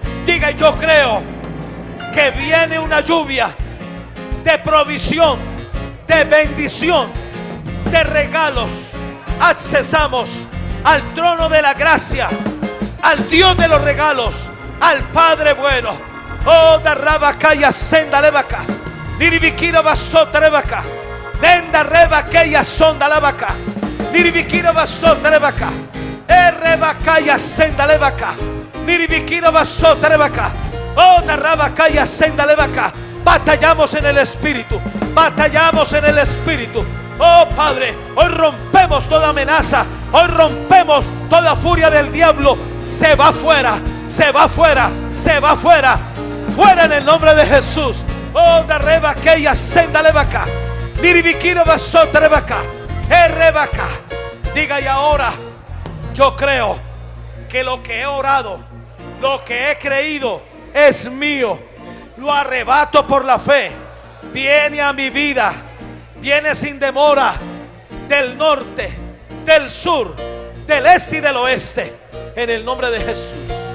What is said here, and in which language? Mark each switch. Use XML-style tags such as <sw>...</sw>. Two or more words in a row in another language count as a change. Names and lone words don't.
<es>Diga: yo creo que viene una lluvia de provisión, de bendición, de regalos. Accesamos al trono de la gracia, al Dios de los regalos, al Padre bueno. Oh, darrabacaya senda levaca, niribikira basota rebaca, nenda rebaqueya sonda levaca, niribikira basota rebaca, rebacaya senda levaca, niribikira basota rebaca. Oh, darrabacaya senda levaca. Batallamos en el espíritu, batallamos en el espíritu. Oh, Padre, hoy rompemos toda amenaza, hoy rompemos toda furia del diablo. Se va fuera, se va fuera, se va fuera, fuera en el nombre de Jesús. Oh, darrabacaya senda levaca, niribikira basota rebaca, rebaca. Diga: y ahora yo creo que lo que he orado, lo que he creído es mío. Lo arrebato por la fe. Viene a mi vida, viene sin demora, del norte, del sur, del este y del oeste, en el nombre de Jesús.</es>